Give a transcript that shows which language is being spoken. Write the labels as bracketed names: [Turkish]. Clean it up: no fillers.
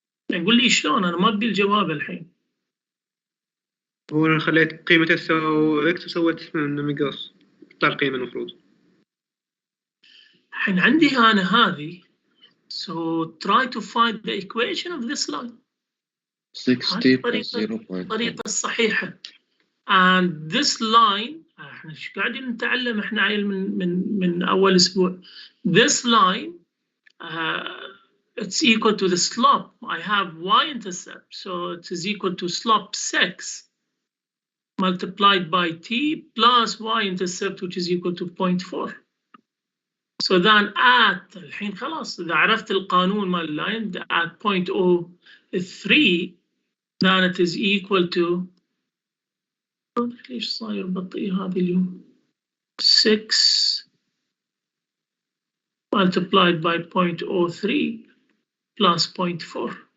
[Arabic] قول لي شلون، انا ما ابي الجواب الحين. هو أنا خليت قيمة تساوي إكس وسويت من مقياس طلع القيمة المفروض. الحين عندي أنا هذه. [English] So try to find the equation of this line. 60 plus 0.5. [Arabic] الطريقة الصحيحة. [English] And this line [Arabic] احنا ايش قاعدين نتعلم احنا عيل من أول أسبوع. [English] This line it's equal to the slope. I have y-intercept, so it is equal to slope 6 multiplied by t plus y-intercept, which is equal to 0.4. So then at [Arabic] الحين خلاص إذا عرفت القانون مال اللاين [English] at 0.03 then it is equal to [Arabic] ليش صاير بطيء هذا اليوم [English] 6 multiplied by 0.03 plus 0.4.